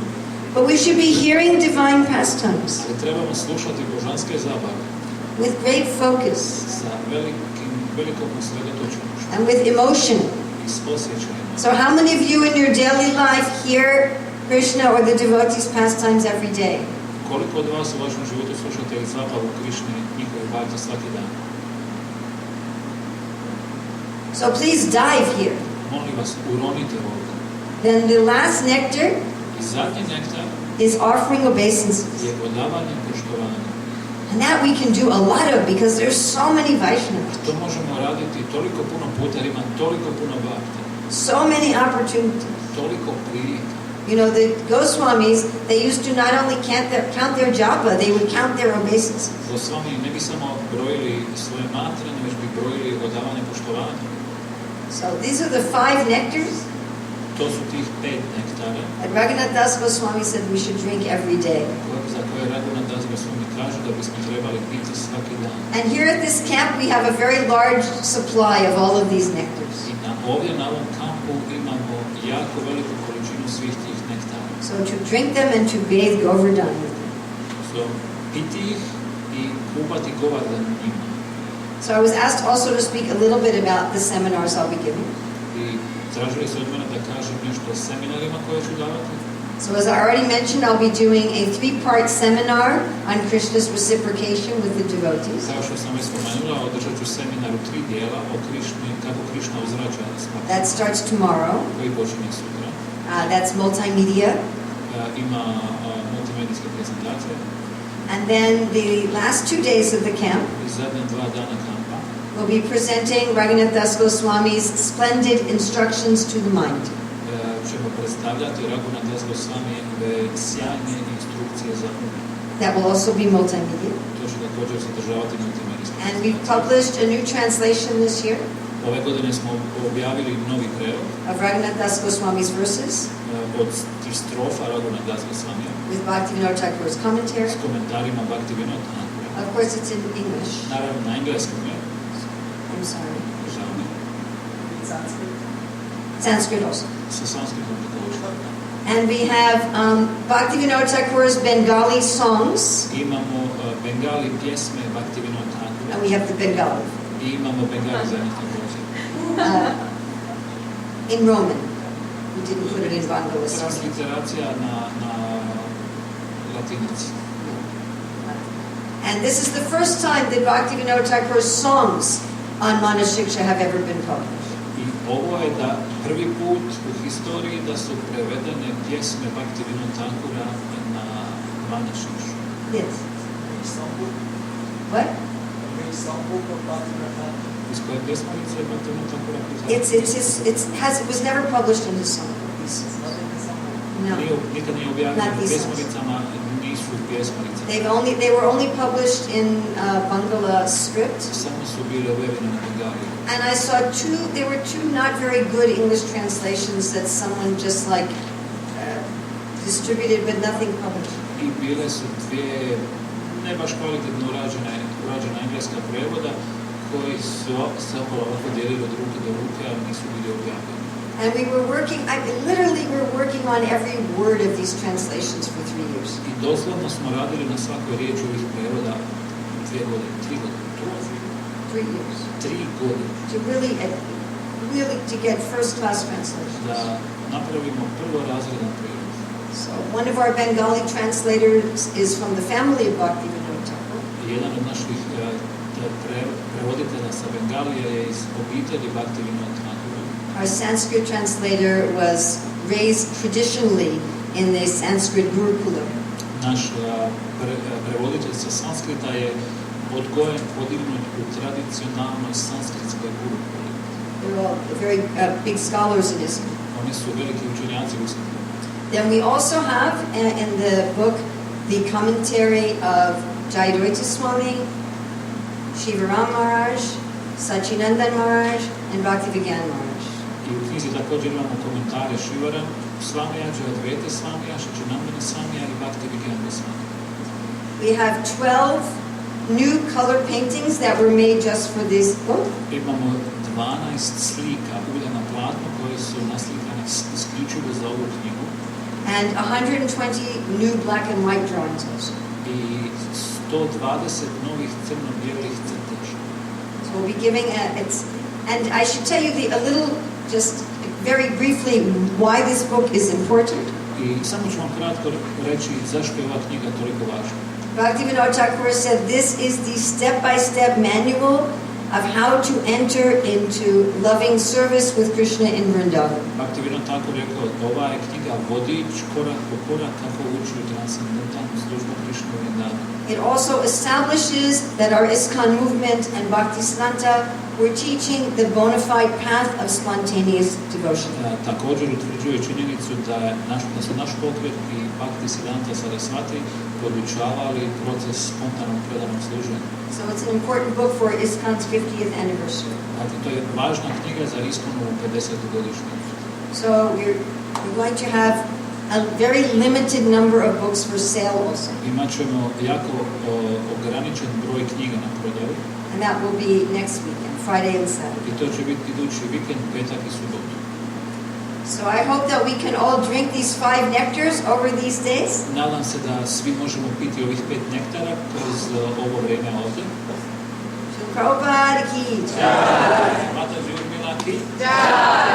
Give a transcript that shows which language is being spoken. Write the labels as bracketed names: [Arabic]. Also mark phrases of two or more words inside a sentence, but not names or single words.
[English] But we should be hearing divine pastimes [Croatian] Ali trebamo slušati božanske zabave [English] with great focus [Croatian] sa velikom usredotočenošću [English] and with emotion. [Croatian] i s osjećajima. [English] So how many of you in your daily life hear Krishna or the devotees' pastimes every day? [Croatian] Koliko od vas u vašem životu slušate i zabavu Krišne i njihove bajke svaki dan? [English] So please dive here. [Croatian] Molim vas, uronite ovdje. [English] Then the last nectar [Croatian] I zadnji nektar [English] is offering obeisances. [Croatian] je odavanje poštovanja. [English] And that we can do a lot of because there's so many Vaishnavas. [Croatian] To možemo raditi toliko puno puta, jer ima toliko puno bhakti, [English] So many opportunities. [Croatian] toliko prilika. [English] You know, the Goswamis, they used to not only count their japa, they would count their obeisances. [Croatian] Gosvami ne bi samo brojili svoje mantre, već bi brojili odavanje poštovanja. [English] So these are the 5 nectars [Croatian] To su tih 5 nektara [English] that Raghunath Das Goswami said we should drink every day. [Croatian] za koje Raghunath Das Goswami kaže da bismo trebali piti svaki dan. [English] And here at this camp we have a very large supply of all of these nectars. [Croatian] I ovdje na ovom kampu imamo jako veliku količinu svih tih nektara. [English] So to drink them and to bathe Govardhan with them. So, [Croatian] piti ih i kupati Govardhan njima. [English] So I was asked also to speak a little bit about the seminars I'll be giving. [Croatian] I tražili su od mene da kažem nešto o seminarima koje ću davati. [English] So as I already mentioned, I'll be doing a 3-part seminar on Krishna's reciprocation with the devotees. [Croatian] Kao što sam već spomenula, održat ću seminar u 3 dijela o Krišni, kako Krišna uzvraća svakom. [English] That starts tomorrow. [Croatian] Koji počinje sutra. [English] That's multimedia. [Croatian] Ima multimedijske prezentacije. [English] And then the last 2 days of the camp, [Croatian] I zadnja 2 dana kampa [English] we'll be presenting Raghunath Das Goswami's splendid instructions to the mind. [Croatian] ćemo predstavljati Raghunath Das Goswamieve sjajne instrukcije za um. [English] That will also be multimedia. [Croatian] To će također sadržavati multimedijske [English] And we've [Croatian] prezentacije. [English] published a new translation this year [Croatian] Ove godine smo objavili novi prevod [English] of Raghunath Das Goswami's verses [Croatian] od tih strofa Raghunath Das Goswamija [English] with Bhaktivinoda Thakur's commentary. [Croatian] s komentarima Bhaktivinoda Thakura. [English] Of course, it's in English. [Croatian] Naravno na engleskom je, [English] I'm sorry. [Croatian] žao mi, [English] Sanskrit also. [Croatian] sa sanskritom također. [English] And we have Bhaktivinoda Thakur's Bengali songs, [Croatian] Imamo Bengali pjesme Bhaktivinoda Thakura [English] and we have the Bengali [Croatian] i imamo Bengali za njih također. [English] in Roman. We didn't put it in Bengali. [Croatian] Transliteracija na latinici. [English] And this is the first time that Bhaktivinoda Thakur's songs on Manashiksha have ever been published. [Croatian] I ovo je da prvi put u historiji da su prevedene pjesme Bhaktivinoda Thakura na Manashikshu. [English] Yes. What? [Croatian] Iz koje pjesmarice Bhaktivinoda Thakura [English] It was never published in his songbook. No. [Croatian] Nikad nije objavljeno [English] Not [Croatian] u [English] these [Croatian] pjesmaricama, nisu pjesmarice. [English] They were only published in Bangla script. [Croatian] Samo su bile objavljene na Bengaliju. [English] And I saw there were two not very good English translations that someone just like distributed but nothing published. [Croatian] I bile su dvije ne baš kvalitetno urađena engleska prevoda koji su se ovako dijelili od ruke do ruke, ali nisu bili objavljeni. [English] And we were working on every word of these translations for 3 years. [Croatian] I doslovno smo radili na svakoj riječi ovih prevoda 3 godine. [English] 3 years. [Croatian] 3 godine. [English] To really to get first class translations. [Croatian] Da napravimo prvorazredan prijevod. [English] So one of our Bengali translators is from the family of Bhaktivinoda Thakur. [Croatian] Jedan od naših prevoditelja sa Bengalije je iz obitelji Bhaktivinoda Thakura. [English] Our Sanskrit translator was raised traditionally in the Sanskrit Gurukula. [Croatian] Naš prevoditelj sa Sanskrita je odgojen, podignut u tradicionalnoj sanskritskoj gurukuli. [English] They're all very big scholars in Islam. [Croatian] Oni su veliki učenjaci u islamu. [English] Then we also have in the book the commentary of Jayadvaita Swami, Shivaram Maharaj, Sachinandan Maharaj, and Bhaktivinoda Maharaj. [Croatian] I u knjizi također imamo komentare Shivaram Swamija, Jayadvaita Swamija, Sachinandana Swamija i Bhaktivinoda Swamija. [English] We have 12 new color paintings that were made just for this book. [Croatian] Imamo 12 slika ulja na platnu koje su naslikane isključivo za ovu knjigu. [English] And 120 new black and white drawings also. [Croatian] I 120 novih crno-bijelih crteža. [English] So we'll be giving and I should tell you just very briefly why this book is important. [Croatian] I samo ću vam kratko reći zašto je ova knjiga toliko važna. [English] Bhaktivinoda Thakur said this is the step-by-step manual of how to enter into loving service with Krishna in Vrindavan. [Croatian] Bhaktivinoda Thakur rekao, ova je knjiga vodič korak po korak kako ući u transcendentalnu službu Krishna u Vrindavanu. [English] It also establishes that our ISKCON movement and Bhaktisiddhanta were teaching the bona fide path of spontaneous devotion. [Croatian] Također utvrđuje činjenicu da su naš pokret i Bhaktisiddhanta Sarasvati podučavali proces spontanog predanog služenja. [English] So it's an important book for ISKCON's 50th anniversary. [Croatian] Dakle, to je važna knjiga za ISKCON-ovu 50. godišnjicu. [English] So we're going to have a very limited number of books for sale also. [Croatian] Imat ćemo jako ograničen broj knjiga na prodaju. [English] And that will be next weekend, Friday and Saturday. [Croatian] I to će biti idući vikend, petak i subotu. [English] So I hope that we can all drink these 5 nectars over these days. [Croatian] Nadam se da svi možemo piti ovih 5 nektara kroz ovo vrijeme ovdje. [Hindi] Prabhupada ki jai. Mataji Urmila ki Jai.